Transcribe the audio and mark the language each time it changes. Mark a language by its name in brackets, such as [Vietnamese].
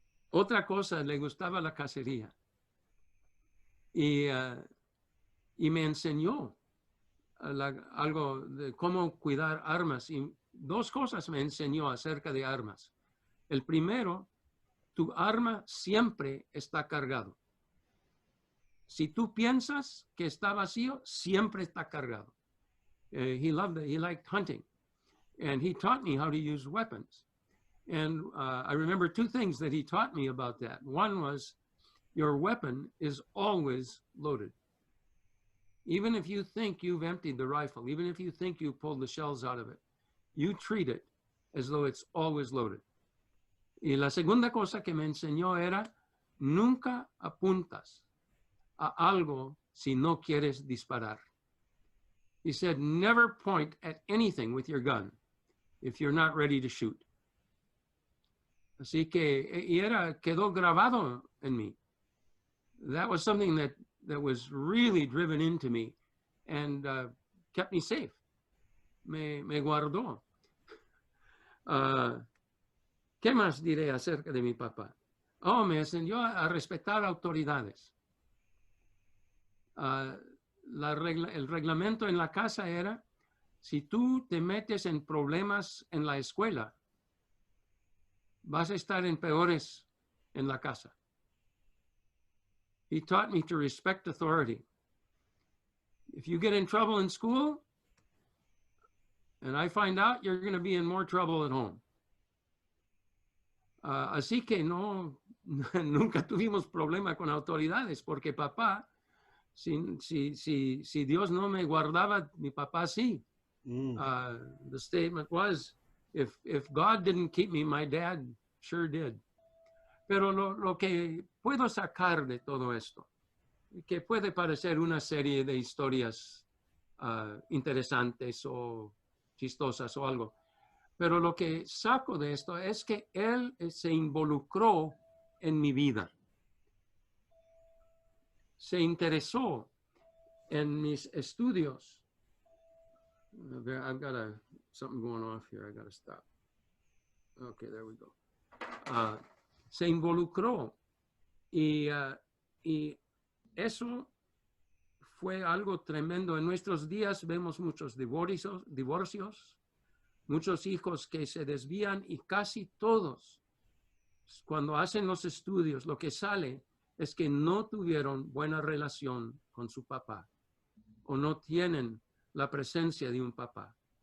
[Spanish] Otra cosa, le gustaba la cacería. Y me enseñó algo de cómo cuidar armas. Y dos cosas me enseñó acerca de armas. El primero, tu arma siempre está cargado. Si tú piensas que está vacío, siempre está cargado. [English] He liked hunting. And he taught me how to use weapons. And I remember two things that he taught me about that. One was, your weapon is always loaded. Even if you think you've emptied the rifle, even if you think you pulled the shells out of it, you treat it as though it's always loaded. [Spanish] Y la segunda cosa que me enseñó era, nunca apuntas a algo si no quieres disparar. [English] He said, never point at anything with your gun if you're not ready to shoot. [Spanish] Así que, quedó grabado en mí. [English] That was something that was really driven into me and kept me safe. [Spanish] Me guardó. ¿Qué más diré acerca de mi papá? Oh, me enseñó a respetar autoridades. El reglamento en la casa era, si tú te metes en problemas en la escuela, vas a estar en peores en la casa. [English] He taught me to respect authority. If you get in trouble in school, and I find out, you're going to be in more trouble at home. [Spanish] Así que no nunca tuvimos problema con autoridades, porque papá, si Dios no me guardaba, mi papá sí. [English] The statement was, if God didn't keep me, my dad sure did. [Spanish] Pero lo que puedo sacar de todo esto, que puede parecer una serie de historias interesantes o chistosas o algo, pero lo que saco de esto es que él se involucró en mi vida. Se interesó en mis estudios. [English] I've got something going off here. I got to stop. Okay, there we go. [Spanish] Se involucró y eso fue algo tremendo. En nuestros días vemos muchos divorcios, muchos hijos que se desvían y casi todos, cuando hacen los estudios, lo que sale es que no tuvieron buena relación con su papá o no tienen la presencia de un papá.